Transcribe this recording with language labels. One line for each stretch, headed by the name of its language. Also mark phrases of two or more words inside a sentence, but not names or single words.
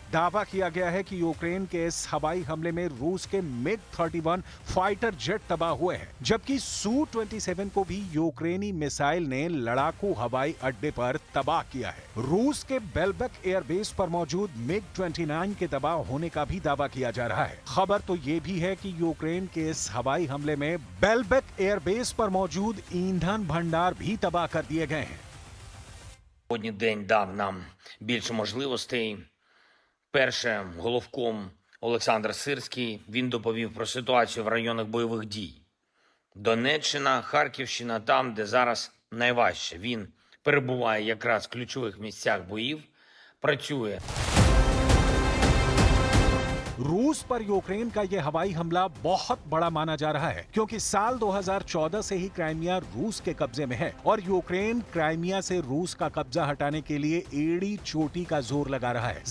Hindi: दावा किया गया है कि यूक्रेन के इस हवाई हमले में रूस के मिग-31
English: fighter jet
Hindi: तबाह हुए हैं, जबकि सू-27 को भी यूक्रेनी मिसाइल ने लड़ाकू हवाई अड्डे पर तबाह किया है। रूस के बेलबेक एयरबेस पर मौजूद मिग-29 के तबाह होने का भी दावा किया जा रहा है। खबर तो यह भी है कि यूक्रेन के इस हवाई हमले में बेलबेक एयरबेस पर मौजूद ईंधन भंडार भी तबाह कर दिए गए हैं।
Ukrainian: Сьогодні день дав нам більше можливостей. Перше, головком Олександр Сирський, він доповів про ситуацію в районах бойових дій. Донеччина, Харківщина, там, де зараз найважче. Він перебуває якраз в ключових місцях боїв, працює.
Hindi: रूस पर यूक्रेन का यह हवाई हमला बहुत बड़ा माना जा रहा है, क्योंकि साल 2014 से ही क्राइमिया रूस के कब्जे में है और यूक्रेन क्राइमिया से रूस का कब्जा हटाने के लिए एड़ी चोटी का जोर लगा रहा है।